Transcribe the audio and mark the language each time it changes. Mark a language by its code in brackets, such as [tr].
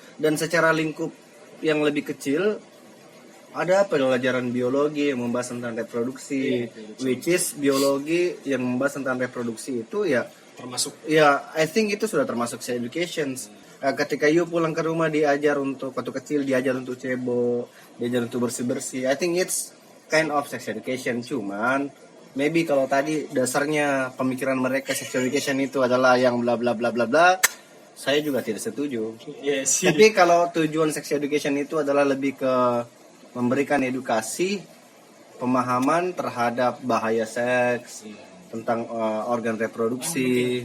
[id] Dan secara lingkup yang lebih kecil ada pelajaran biologi yang membahas tentang reproduksi, [en] which is [id] biologi yang membahas tentang reproduksi itu ya termasuk ya [en] I think [id] itu sudah termasuk sex education. Ketika [en] you [id] pulang ke rumah diajar untuk waktu kecil diajar untuk cebok, diajar untuk bersih-bersih. [en] I think it's kind of sex education. [id] Cuman [en] maybe [id] kalau tadi dasarnya pemikiran mereka sex education itu adalah yang bla bla bla bla bla, saya juga tidak setuju. [en] yes. [id] Tapi kalau tujuan sex education itu adalah lebih ke memberikan edukasi, pemahaman terhadap bahaya seks, tentang organ reproduksi.